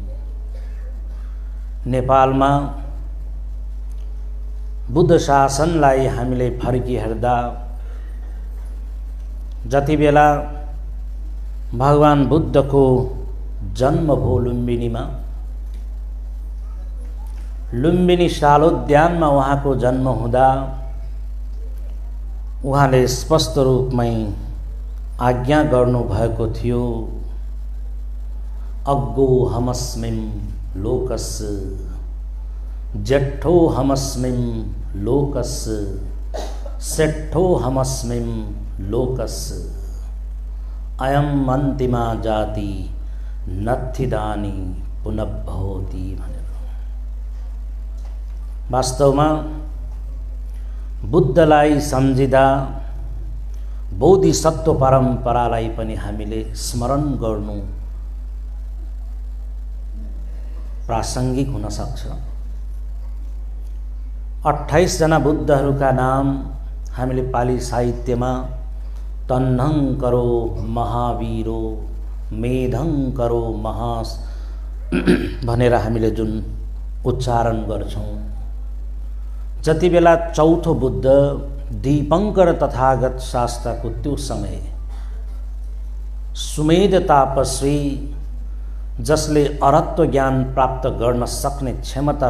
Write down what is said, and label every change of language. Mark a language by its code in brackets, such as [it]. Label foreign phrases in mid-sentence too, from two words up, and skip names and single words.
[ne] नेपालमा बुद्ध शासनलाई हामीले फर्किहेर्दा जति बेला भगवान बुद्धको जन्म भयो लुम्बिनीमा, लुम्बिनी शालोद्यानमा उहाँको जन्म हुँदा उहाँले स्पष्ट रूपमै आज्ञा गर्नुभएको थियो, [pi] अग्गो हमस्मिं लोकस्य जेठो हमस्मिं लोकस्य सेठो हमस्मिं लोकस्य अयम अन्तिमा जाति नत्थिदानी पुनर्भवति भनेर। [ne] वास्तवमा बुद्धलाई सम्झिँदा बोधिसत्व परम्परालाई पनि हामीले स्मरण गर्नु प्रासङ्गिक हुन सक्छ। 28 जना बुद्धहरूका नाम हामीले पाली साहित्यमा [pi] तन्नं करो महावीरो मेधं करो महास [ne] भनेर हामीले जुन उच्चारण गर्छौं, जति बेला चौथो बुद्ध दीपंकर तथागत शास्त्रको त्यो समय सुमेध तापस्वी जसले अरहत्व ज्ञान प्राप्त गर्न सक्ने क्षमता